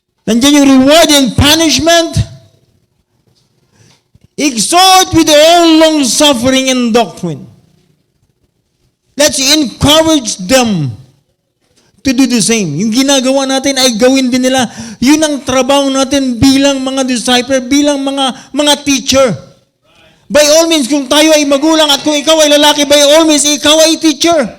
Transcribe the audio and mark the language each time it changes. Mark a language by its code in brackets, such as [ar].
[tl] Nandiyan yung [en] reward and punishment. Exhort with all long suffering and doctrine. Let's encourage them to do the same. [tl] Yung ginagawa natin ay gawin din nila. Yun ang trabaho natin bilang mga disciple, bilang mga teacher. [en] By all means, [tl] kung tayo ay magulang at kung ikaw ay lalaki, by all means, ikaw ay teacher.